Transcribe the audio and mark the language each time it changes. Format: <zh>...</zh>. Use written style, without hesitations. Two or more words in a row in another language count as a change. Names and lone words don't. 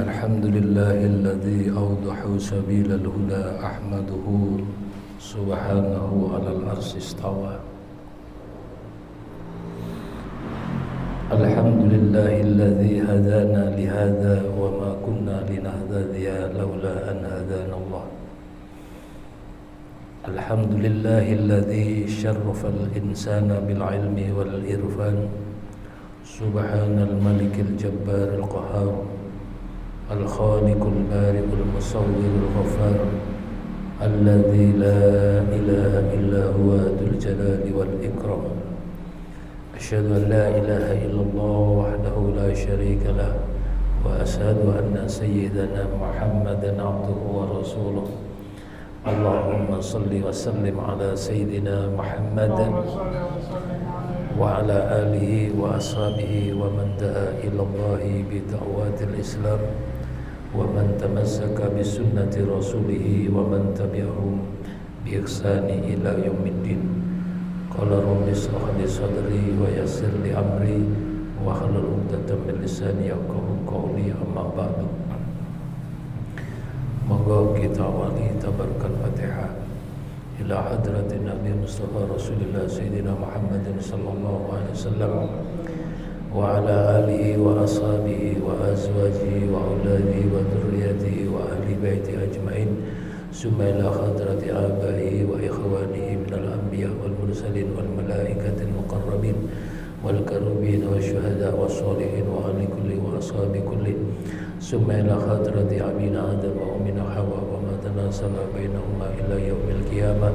<ar>الحمد لله الذي أوضح سبيل الهدى أحمده سبحانه على العرش استوى. الحمد لله الذي هدانا لهذا وما كنا لنهتدي لولا أن هدانا الله. الحمد لله الذي شرف الإنسان بالعلم والعرفان. سبحان الملك الجبار القهار. الخالق البارئ المصور الغفار. الذي لا إله إلا هو ذو الجلال والإكرام. أشهد أن لا إله إلا الله وحده لا شريك له وأشهد أن سيدنا محمدا عبده ورسوله. اللهم صل وسلم على سيدنا محمد وعلى آله وأصحابه ومن دعا إلى الله بدعوة الإسلام ومن تمسك بسنة رسوله ومن تبعهم بإحسان إلى يوم الدين. قال رب اشرح لي صدري ويسر لي أمري واحلل عقدة من لساني يفقهوا قولي، أما بعد.</ar> <id>Monggo kita awali</id> <ar>تبركا الفاتحة إلى حضرة النبي المصطفى رسول الله سيدنا محمد صلى الله عليه وسلم وعلى آله وأصحابه وأزواجه وأولاده وذرياته وأهل بيته أجمعين. ثم إلى حضرة آبائه وإخوانه من الأنبياء والمرسلين والملائكة المقربين والكروبيين والشهداء والصالحين وأهل كل وأصحاب كل. ثم إلى حضرة أبينا آدم وأمنا حواء وما تناسل بينهما إلى يوم القيامة.</ar>